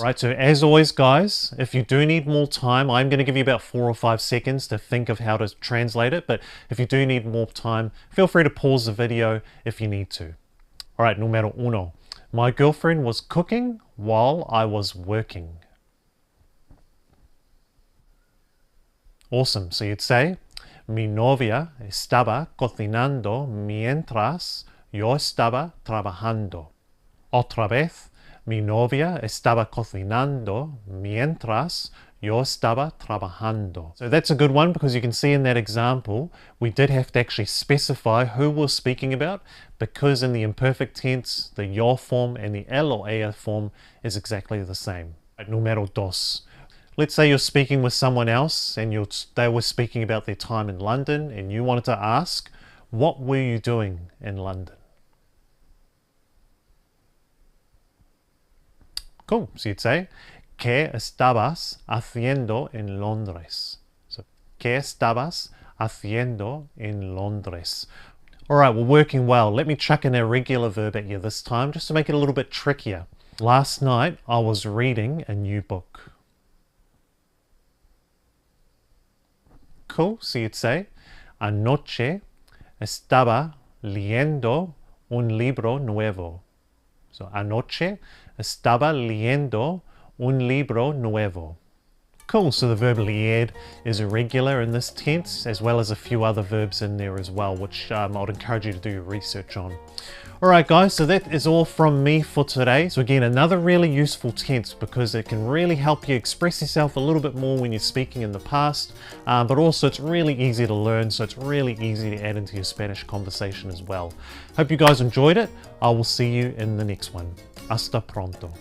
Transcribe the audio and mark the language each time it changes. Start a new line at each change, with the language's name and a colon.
English: Right, so as always, guys, if you do need more time, I'm going to give you about 4 or 5 seconds to think of how to translate it. But if you do need more time, feel free to pause the video if you need to. All right, numero uno. My girlfriend was cooking while I was working. Awesome. So you'd say,
Spanish: mi novia estaba cocinando mientras yo estaba trabajando. Otra vez, mi novia estaba cocinando mientras yo estaba trabajando.
English: So that's a good one, because you can see in that example, we did have to actually specify who we're speaking about, because in the imperfect tense, the yo form and the el or ella form is exactly the same. Numero dos. Let's say you're speaking with someone else and they were speaking about their time in London, and you wanted to ask, what were you doing in London? Cool. So you'd say,
Spanish: ¿qué estabas haciendo en Londres? So, ¿qué estabas haciendo en Londres?
English: All right, we're working well. Let me chuck in a regular verb at you this time, just to make it a little bit trickier. Last night, I was reading a new book. Cool, so you'd say,
Spanish: anoche estaba leyendo un libro nuevo. So, anoche estaba leyendo un libro nuevo.
English: Cool, so the verb leer is irregular in this tense, as well as a few other verbs in there as well, which I would encourage you to do your research on. Alright guys, so that is all from me for today. So again, another really useful tense, because it can really help you express yourself a little bit more when you're speaking in the past, but also it's really easy to learn, so it's really easy to add into your Spanish conversation as well. Hope you guys enjoyed it. I will see you in the next one.
Spanish: Hasta pronto.